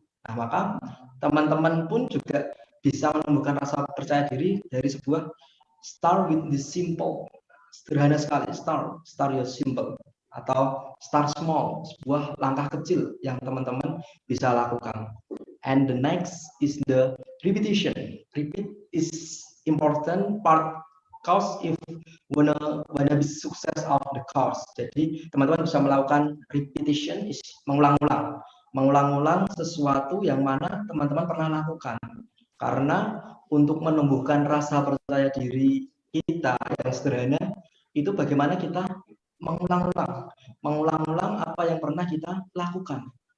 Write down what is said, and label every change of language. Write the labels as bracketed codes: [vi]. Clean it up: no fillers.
[id] Nah maka teman-teman pun juga bisa menumbuhkan rasa percaya diri dari sebuah [en] start with the simple, [id] sederhana sekali, [en] start your simple, [id] atau [en] start small, [id] sebuah langkah kecil yang teman-teman bisa lakukan. [en] And the next is the repetition. Repeat is important part course if wanna be success of the course. [id] Jadi teman-teman bisa melakukan repetition, is mengulang-ulang sesuatu yang mana teman-teman pernah lakukan. Karena untuk menumbuhkan rasa percaya diri kita yang sederhana itu bagaimana kita mengulang-ulang apa yang pernah kita lakukan.